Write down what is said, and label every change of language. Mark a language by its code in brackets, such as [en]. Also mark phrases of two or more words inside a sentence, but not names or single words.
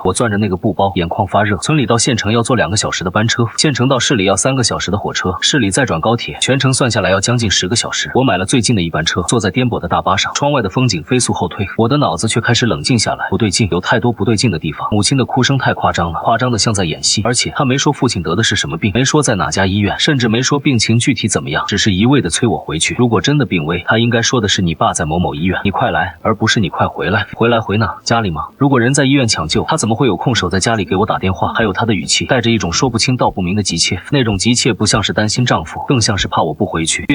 [zh] 我攥着那個布包，眼眶發熱。村裡到縣城要坐2個小時的班車，縣城到市裡要3個小時的火車，市裡再轉高鐵，全程算下來要將近10個小時。我買了最近的一班車，坐在顛簸的大巴上，窗外的風景飛速後退，我的腦子卻開始冷靜下來。不對勁，有太多不對勁的地方。母親的哭聲太誇張了，誇張的像在演戲，而且她沒說說父親得的是什麼病，沒說在哪家醫院，甚至沒說病情具體怎麼樣，只是一味的催我回去。如果真的病危，他應該說的是你爸在某某醫院，你快来，而不是你快回来。回来回哪？家裡吗？如果人在医院搶救，他怎麼会有空守在家裡给我打電話？还有他的語氣帶着一種說不清道不明的急切，那种急切不像是擔心丈夫，更像是怕我不回去。